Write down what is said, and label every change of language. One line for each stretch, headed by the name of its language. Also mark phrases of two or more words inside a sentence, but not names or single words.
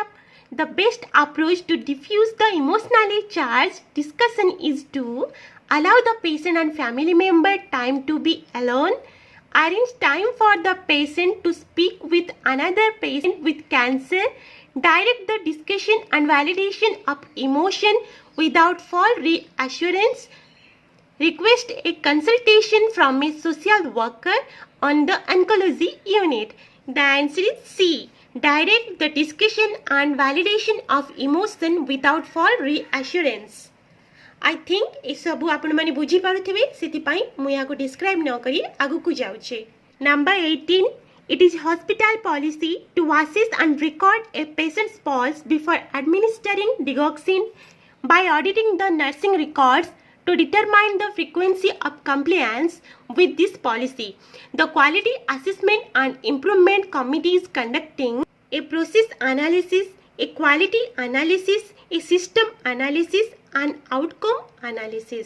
English: The best approach to diffuse the emotionally charged discussion is to allow the patient and family member time to be alone, arrange time for the patient to speak with another patient with cancer, direct the discussion and validation of emotion without false reassurance, request a consultation from a social worker on the oncology unit. The answer is C. Direct the discussion and validation of emotion without false reassurance. I think
Odia: ଏ ସବୁ ଆପଣ ମାନେ ବୁଝି ପାରୁଥିବେ, ସେତି ପଇଁ ମୁ ୟାକୁ ଡିସ୍କ୍ରାଇବ ନ କରି ଆଗକୁ ଯାଉଛି.
English: Number 18, it is hospital policy to assess and record a patient's pulse before administering digoxin by auditing the nursing records to determine the frequency of compliance with this policy. The Quality Assessment and Improvement Committee is conducting a process analysis, a quality analysis, a system analysis and outcome analysis.